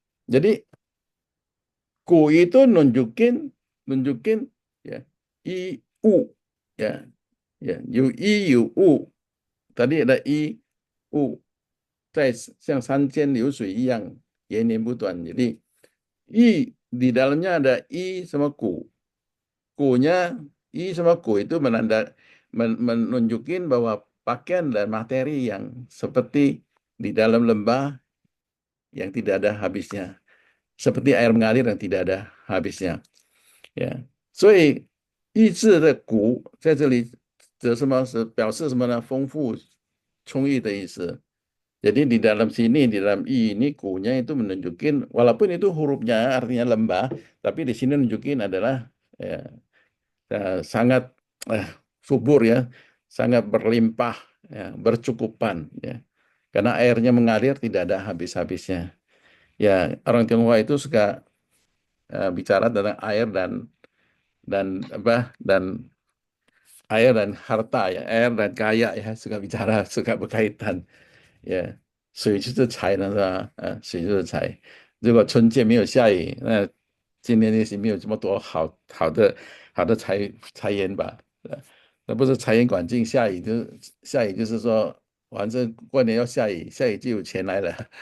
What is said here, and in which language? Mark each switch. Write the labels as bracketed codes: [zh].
[id] Jadi ku itu nunjukin nunjukin ya i u ya ya u i u u tadi ada i u [zh] 在像山间流水一样延绵不断。 [id] jadi i di dalamnya ada i sama ku. Ku-nya i sama ku itu menunjukin bahwa pakaian dan materi yang seperti di dalam lembah yang tidak ada habisnya, seperti air mengalir yang tidak ada habisnya. [zh] Ya，所以"意志"的"谷"在这里则什么是表示什么呢？丰富、充裕的意思。 [id] Jadi di dalam sini, di dalam i ini kunya itu menunjukin, walaupun itu hurufnya artinya lembah, tapi di sini nunjukin adalah ya, sangat eh, subur ya, sangat berlimpah, ya, bercukupan ya. Karena airnya mengalir tidak ada habis-habisnya. Ya, orang Tionghoa itu suka bicara tentang air dan apa dan harta ya, air dan kaya ya, suka bicara, suka berkaitan. [zh] 也水就是财了是吧？水就是财。如果春天没有下雨，那今年也许没有这么多好的财源吧。那不是财源广进，下雨就是说，反正过年要下雨，下雨就有钱来了。